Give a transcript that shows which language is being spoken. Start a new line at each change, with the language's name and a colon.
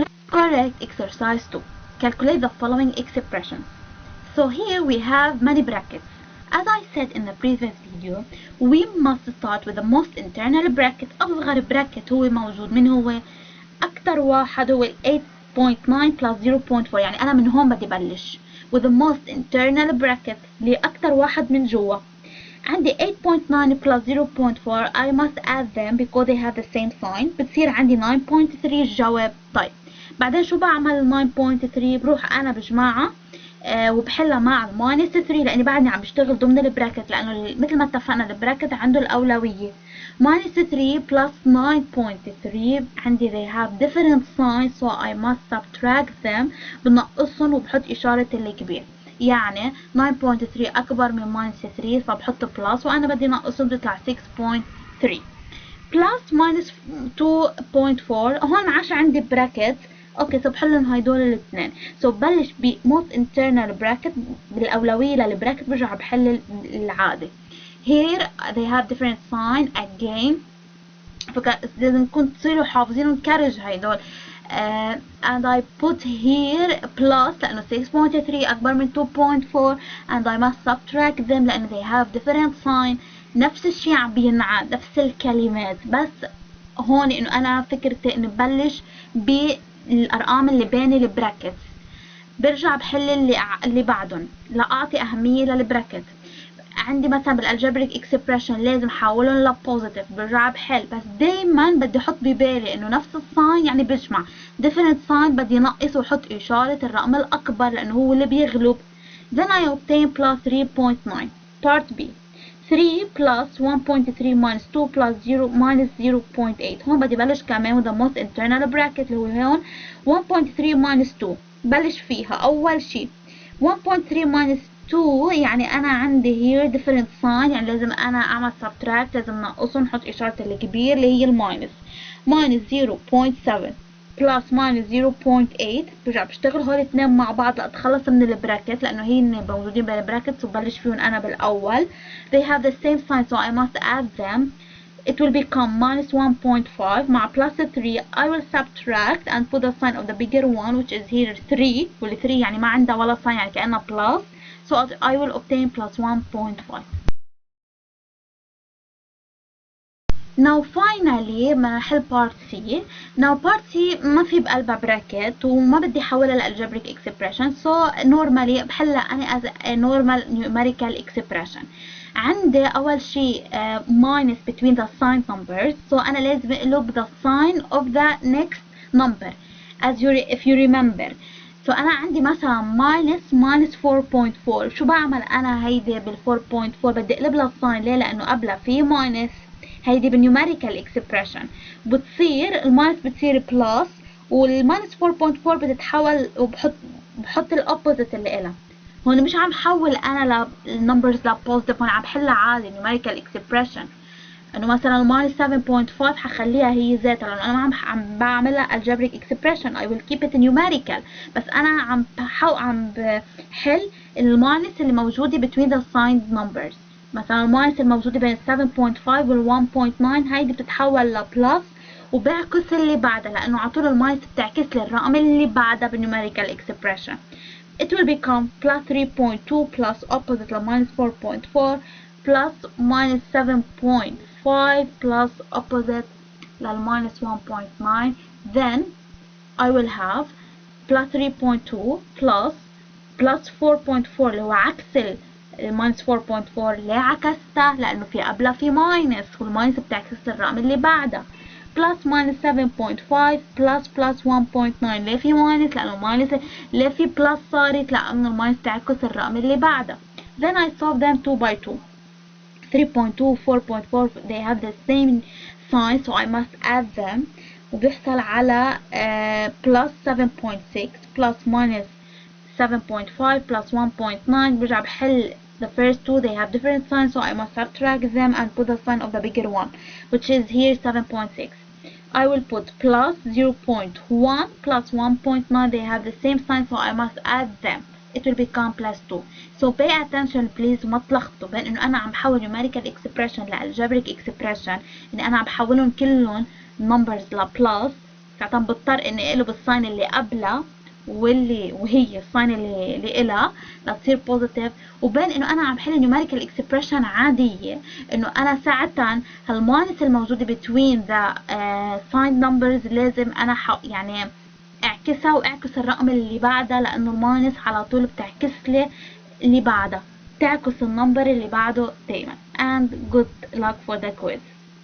English: Correct exercise 2. Calculate the following expressions. So here we have many brackets. As I said in the previous video, we must start with the most internal bracket.
Arabic: أصغر bracket هو موجود، من هو؟ أكتر واحد هو 8.9 plus 0.4، يعني أنا من هون بدي بلش
English: with the most internal bracket
Arabic: اللي أكتر واحد من جوا. عندي 8.9 plus 0.4.
English: I must add them because they have the same sign.
Arabic: بتصير عندي 9.3 الجواب. طيب بعدين شو بعمل 9.3؟ بروح أنا بجمعها وبحلها مع الماينس 3 لاني بعدني عم بشتغل ضمن البراكت، لانه مثل ما اتفقنا البراكت عنده الاولويه.
English: minus 3 plus 9.3 عندي they have different signs, so I must subtract them.
Arabic: بنقصهم وبحط اشاره الكبير، يعني 9.3 اكبر من minus 3 فبحط بلس وانا بدي نقصهم بتطلع 6.3 plus minus 2.4. هون 10 عندي براكت. اوكي سو بحلهم هيدول الاثنين. سو ببلش ب most internal bracket بالاولويه للبراكت، برجع بحل العادي.
English: here they have different sign again،
Arabic: لازم نكون تصيروا حافظين ونكرج هيدول.
English: and I put here plus
Arabic: لانه 6.3 اكبر من 2.4
English: and I must subtract them لانه they have different sign.
Arabic: نفس الشيء عم بينعاد، نفس الكلمات، بس هون انه انا فكرتي انه ببلش بالارقام اللي بين البراكتس، برجع بحل اللي بعدهم لاعطي اهميه للبراكت. عندي مثلا بالالجبريك اكسبريشن لازم احولهم لبوزيتيف، برجع بحل، بس دايما بدي احط ببالي انه نفس الساين يعني بجمع different sign بدي نقص واحط اشاره الرقم الاكبر لانه هو اللي بيغلب.
English: then I obtain plus 3.9. part B 3 plus 1.3 minus 2 plus 0 minus 0.8.
Arabic: هون بدي بلش كمان
English: with the most internal bracket
Arabic: اللي هو هون 1.3 minus 2. بلش فيها أول شي 1.3 minus 2 يعني أنا عندي
English: here different sign،
Arabic: يعني لازم أنا أعمل subtract، لازم نقصهم نحط إشارة الكبير اللي هي الماينس.
English: minus 0.7 plus minus 0.8.
Arabic: برجع بشتغل هول الاثنين مع بعض لأتخلص من البراكت لأنه هن موجودين بالبراكت وبلش فيهم أنا بالأول.
English: they have the same sign so I must add them. it will become minus 1.5
Arabic: مع
English: plus 3. I will subtract and put the sign of the bigger one which is here 3،
Arabic: وال 3 يعني ما عندها ولا sign يعني كأنها
English: plus, so I will obtain plus 1.5. Now finally
Arabic: بدنا نحل
English: part C. Now part C
Arabic: ما في بقلبها براكت وما بدي احولها لالجبريك
English: expression, so normally
Arabic: بحلها أنا
English: as a normal numerical expression.
Arabic: عندي أول شيء
English: minus between the signed numbers, so
Arabic: أنا لازم أقلب
English: the sign of the next number as if you remember.
Arabic: so أنا عندي مثلا minus 4.4. شو بعمل أنا هيدي بال 4.4؟ بدي أقلب لها الساين. ليه؟ لأنه قبلها في minus. هيدي بالنيوميريكال expression بتصير الماينس بتصير بلس، والماينس 4.4 بتتحول وبحط الأوبوزيت اللي إلها. هون مش عم حول أنا للنمبرز لبوزيتيف، هون عم حلها عادي numerical expression. انه مثلا الماينس 7.5 حخليها هي ذاتها، لانه انا عم بعملها algebraic expression.
English: I will keep it numerical،
Arabic: بس انا عم بحل الماينس اللي موجوده
English: between the signed numbers.
Arabic: مثلا الماينس الموجوده بين 7.5 وال 1.9 هيدي بتتحول لبلس وبعكس اللي بعدها، لانه على طول الماينس بتعكس لي الرقم اللي بعدها بالنيوميريكال expression.
English: It will become plus 3.2 plus opposite ل minus 4.4 plus minus 7.5 plus opposite لل minus 1.9. Then I will have plus 3.2 plus 4.4
Arabic: اللي هو عكس ال
English: minus 4.4.
Arabic: ليه عكستها؟ لأنه في قبلها في minus، والماينس بتعكس الرقم اللي بعدها.
English: plus minus 7.5 plus 1.9.
Arabic: ليه في minus؟ لأنه minus. ليه في plus صارت؟ لأنه الماينس تعكس الرقم اللي بعدها.
English: Then I solve them 2 by 2. 3.2 4.4 they have the same sign, so I must add them.
Arabic: وبيحصل على plus 7.6 plus minus 7.5 plus 1.9. برجع بحل
English: the first two, they have different signs, so I must subtract them and put the sign of the bigger one, which is here 7.6. I will put plus 0.1 plus 1.9. they have the same sign, so I must add them. It will become plus 2. So pay attention please
Arabic: وما تلخبطوا بين انه انا عم بحول numerical expression ل algebraic expression، اني انا عم بحولهم كلهم numbers ل plus. ساعتها بضطر اني اقلب الساين اللي قبلها وهي الساين اللي إلها لتصير بوزيتيف، وبين انه انا عم حل numerical expression عادية، انه انا ساعتها هالماينس الموجودة
English: between the signed numbers
Arabic: لازم انا يعني اعكسها واعكس الرقم اللي بعدها، لانه الماينس على طول بتعكس لي اللي بعدها، تعكس النمبر اللي بعده دايما.
English: and good luck for the quiz.